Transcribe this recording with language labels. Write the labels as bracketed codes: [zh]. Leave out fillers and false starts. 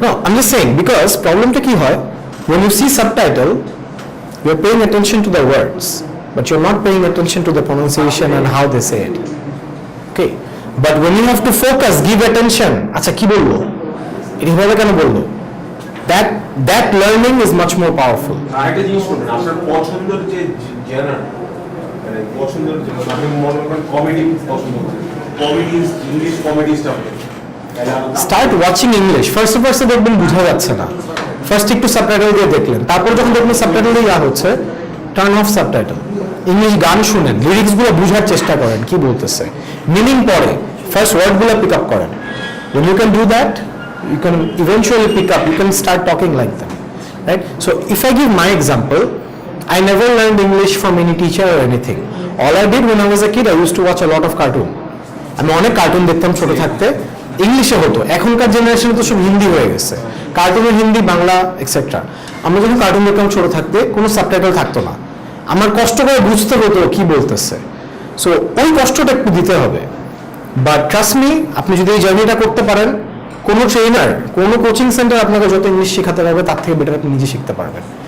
[en] no, I'm just saying, because [bn] problem ta ki hoy, [en] when you see subtitle, you're paying attention to the words, but you're not paying attention to the pronunciation and how they say it. Okay, but when you have to focus, give attention, [bn] acha ki bollo, এটা ভাবে কেন বললো, [en] that learning is much more powerful. [bn] আরেকটা জিনিস শুনুন, আপনার পছন্দের যে জেনার, মানে পছন্দের যে আপনি মনে করেন কমেডি পছন্দ করেন, comedy, English comedy staff, [en] Start watching English. [bn] First দেখবেন বোঝা যাচ্ছে না, ফার্স্ট একটু সাবটাইটেল দিয়ে দেখলেন, তারপর যখন দেখবেন সাবটাইটেল দিয়ে হচ্ছে, [en] Turn off subtitle. [bn] ইংলিশ গান শুনেন, লিরিক্সগুলো বোঝার চেষ্টা করেন কি বলতেছে, মিনিং পড়ে, ফার্স্ট ওয়ার্ডগুলো পিক আপ করেন। [en] When you can do that, you can eventually pick up, you can start talking like them, right? So if I give my example, I never learned English from any teacher or anything. All I did when I was a kid, I used to watch a lot of cartoon. [bn] আমি অনেক cartoon দেখতাম ছোট থাকতে, ইংলিশে হতো। এখনকার জেনারেশনে তো সব হিন্দি হয়ে গেছে, কার্টুনে হিন্দি, বাংলা এক্সেট্রা। আমরা যখন কার্টুন দেখতাম ছোট থাকতে, কোনো সাবটাইটেল থাকতো না, আমার কষ্ট করে বুঝতে হতো কি বলতেছে। সো ওই কষ্টটা একটু দিতে হবে। [en] but trust me, [bn] আপনি যদি এই জার্নিটা করতে পারেন, কোনো ট্রেনার, কোনো কোচিং সেন্টার আপনাকে যত ইংলিশ শেখাতে পারবে তার থেকে বেটার আপনি নিজে শিখতে পারবেন।